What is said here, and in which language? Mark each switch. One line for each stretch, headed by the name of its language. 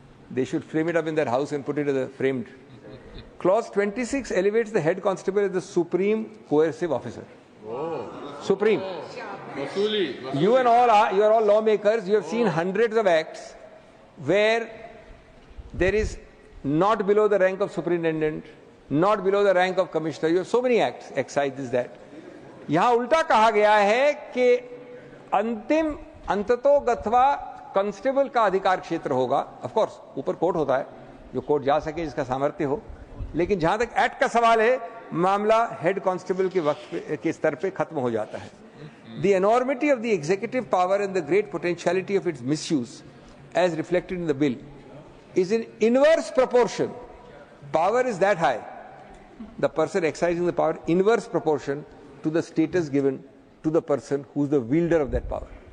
English: They should frame it up in their house and put it as a framed. Clause 26 elevates the head constable as the supreme coercive officer. Oh. Supreme. You are all lawmakers. You have seen hundreds of acts where there is not below the rank of superintendent, not below the rank of commissioner. You have so many acts, excise this, that.
Hindi: यहाँ उल्टा कहा गया है कि अंतिम अंततोगत्वा constable का अधिकार क्षेत्र होगा. ऑफ कोर्स ऊपर कोर्ट होता है, जो कोर्ट जा सके, जिसका सामर्थ्य हो, लेकिन जहां तक एक्ट का सवाल है, मामला हेड कांस्टेबल के वक्त के स्तर पे खत्म हो जाता है.
English: The enormity of the executive power and the great potentiality of its misuse, as reflected in the bill, is in inverse proportion. Power is that high, the person exercising the power, inverse proportion to the status given to the person who is the wielder of that power.